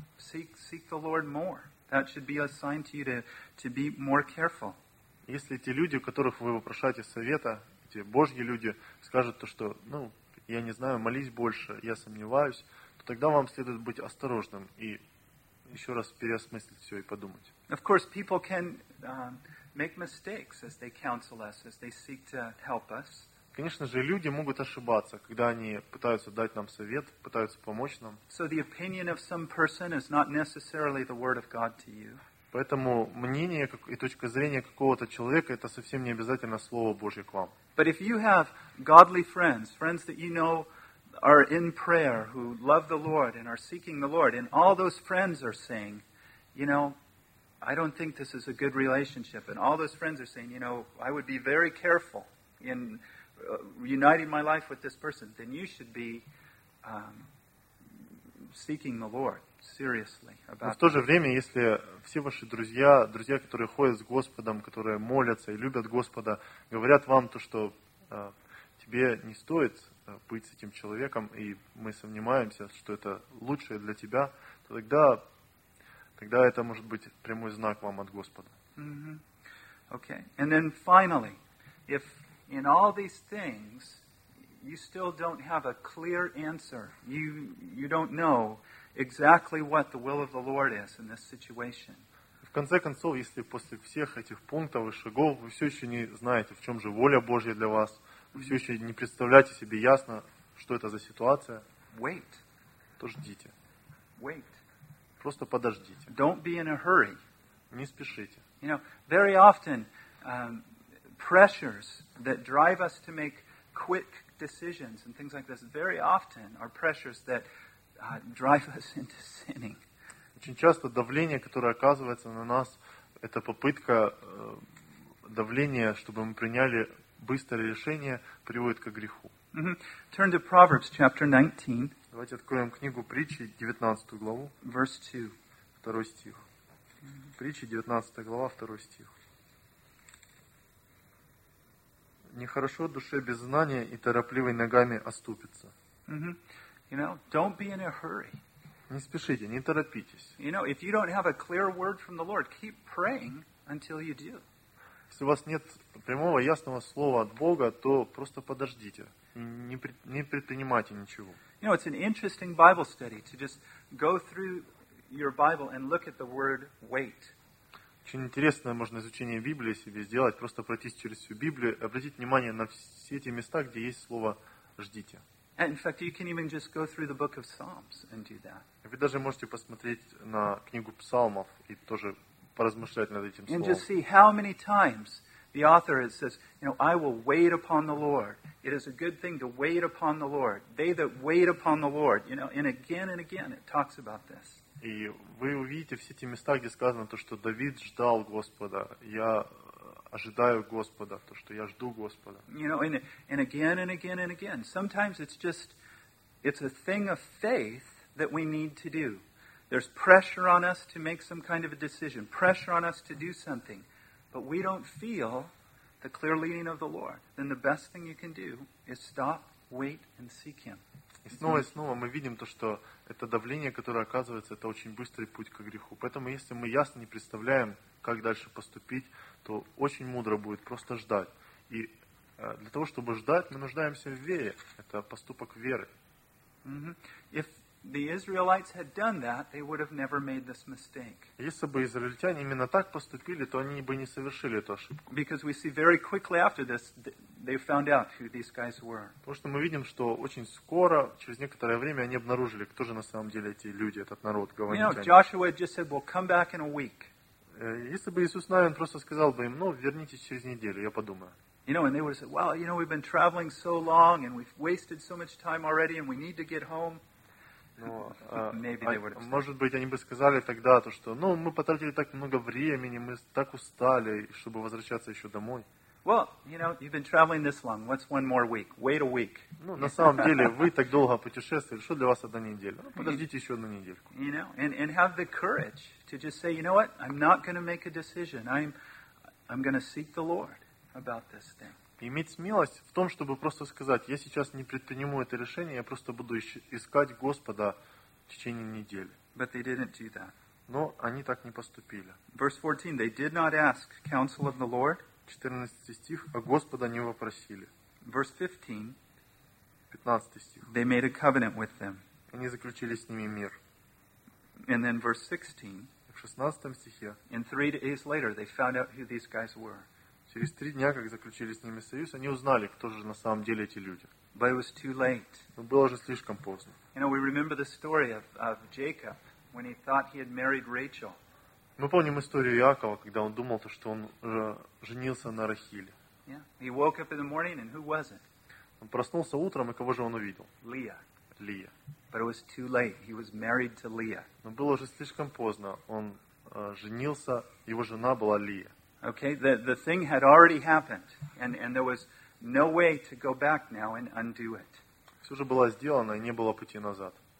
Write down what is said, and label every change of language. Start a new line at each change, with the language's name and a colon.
English: Seek the Lord more. That should be a sign to you to be more careful.
Russian: Если те люди, у которых вы вопрошаете совета, те Божьи люди, скажут то, что, ну, я не знаю, молись больше, я сомневаюсь, то тогда вам следует быть осторожным и еще раз переосмыслить все и подумать.
English: Of course, people can make mistakes as they counsel us, as they seek to help us.
Russian: Конечно же, люди могут ошибаться, когда они пытаются дать нам совет, пытаются помочь нам.
English: So the opinion of some person is not necessarily the word of God to you.
Russian: Поэтому мнение и точка зрения какого-то человека — это совсем не обязательно слово Божье к вам.
English: But if you have godly friends, friends that you know are in prayer, who love the Lord and are seeking the Lord, and all those friends are saying, you know, I don't think this is a good relationship, and all those friends are saying, you know, I would be very careful in uniting my life with this person, then you should be seeking the Lord seriously about.
Russian: Но в то же время, если все ваши друзья, друзья, которые ходят с Господом, которые молятся и любят Господа, говорят вам то, что тебе не стоит быть с этим человеком, и мы сомневаемся, что это лучшее для тебя, то тогда это может быть прямой знак вам от Господа. Mm-hmm. Okay.
English: And then finally, if in all these things you still don't have a clear answer, you don't know exactly what the will of the Lord is in this situation.
Russian: В конце концов, если после всех этих пунктов и шагов вы все еще не знаете, в чем же воля Божья для вас, вы все еще не представляете себе ясно, что это за ситуация,
English: wait.
Russian: То ждите.
English: Wait.
Russian: Просто подождите.
English: Don't be in a hurry.
Russian: Не спешите.
English: You know, very often pressures that drive us to make quick decisions and things like this very often are pressures that drive us into sinning.
Russian: Очень часто давление, которое оказывается на нас, это попытка давления, чтобы мы приняли быстрое решение приводит к греху.
English: Mm-hmm. Turn to Proverbs chapter 19.
Russian: Давайте откроем книгу Притчи, 19 главу.
English: Verse 2.
Russian: Второй стих. Mm-hmm. Притчи, 19 глава, второй стих. Нехорошо душе без знания и торопливой ногами оступиться.
English: Mm-hmm. You know, don't be in a hurry.
Russian: Не спешите, не торопитесь.
English: You know, if you don't have a clear word from the Lord, keep praying until you do.
Russian: Если у вас нет прямого ясного слова от Бога, то просто подождите. Не предпринимайте ничего.
English: You know, it's an interesting Bible study to just go through your Bible and look at the word wait.
Russian: Очень интересное можно изучение Библии себе сделать, просто пройтись через всю Библию, обратить внимание на все эти места, где есть слово ждите.
English: And in fact, you can even just go through the book of Psalms and do that.
Russian: Вы даже можете посмотреть на книгу Псалмов и тоже поразмышлять над этим словом.
English: And just see how many times the author says, you know, I will wait upon the Lord. It is a good thing to wait upon the Lord. They that wait upon the Lord, you know, and again it talks about this.
Russian: И вы увидите все эти места, где сказано то, что Давид ждал Господа. Я ожидаю Господа, то, что я жду Господа.
English: You know, and again and again and again. Sometimes it's a thing of faith that we need to do. There's pressure on us to make some kind of a decision, pressure on us to do something. But we don't feel the clear leading of the Lord. Then the best thing you can do is stop, wait, and seek Him.
Russian: И снова и снова мы видим то, что это давление, которое оказывается, это очень быстрый путь к греху. Поэтому если мы ясно не представляем, как дальше поступить, то очень мудро будет просто ждать. И для того, чтобы ждать, мы нуждаемся в вере. Это поступок веры.
English: If the Israelites had done that, they would have never made this mistake.
Russian: Если бы израильтяне именно так поступили, то они бы не совершили эту ошибку.
English: Because we see very quickly after this, they found out who these guys were.
Russian: Потому что мы видим, что очень скоро, через некоторое время, они обнаружили, кто же на самом деле эти люди, этот народ, говорят.
English: You know, Joshua just said, "We'll come back in a week."
Russian: Если бы Иисус Навин просто сказал бы им, ну, вернитесь через неделю, я подумаю.
English: You know, and they would have said, "Well, you know, we've been traveling so long, and we've wasted so much time already, and we need to get home."
Russian: Может быть, они бы сказали тогда то, что, ну, мы потратили так много времени, мы так устали, чтобы возвращаться еще домой.
English: Well, you know, you've been traveling this long. What's one more week? Wait a week.
Russian: Ну, на самом деле, вы так долго путешествовали. Что для вас одна неделя? Ну, подождите еще одну недельку.
English: You know, and have the courage to just say, you know what? I'm not going to make a decision. I'm going to seek the Lord about this thing.
Russian: Иметь смелость в том, чтобы просто сказать, я сейчас не предприму это решение, я просто буду искать Господа в течение недели.
English: But they didn't do that.
Russian: Но они так не поступили.
English: Verse 14, they did not ask counsel of the Lord.
Russian: 14 стих, а Господа не вопросили.
English: Verse 15,
Russian: 15 стих,
English: they made a covenant with them.
Russian: Они заключили с ними мир.
English: And then verse 16,
Russian: в 16 стихе,
English: and 3 days later they found out who these guys were.
Russian: Через три дня, как заключили с ними союз, они узнали, кто же на самом деле эти люди.
English: But it was too late.
Russian: Но было же слишком поздно.
English: You know, we remember the story of Jacob when he thought he had married Rachel.
Russian: Мы помним историю Иакова, когда он думал, что он женился на Рахиле.
English: Yeah. He woke up in the morning, and who was it?
Russian: Он проснулся утром, и кого же он увидел?
English: Leah.
Russian: Лия.
English: But it was too late. He was married to Leah.
Russian: Но было же слишком поздно. Он женился, его жена была Лия.
English: Okay, the thing had already happened, and there was no way to go back now and undo it.
Russian: Все уже было сделано, и не было пути назад.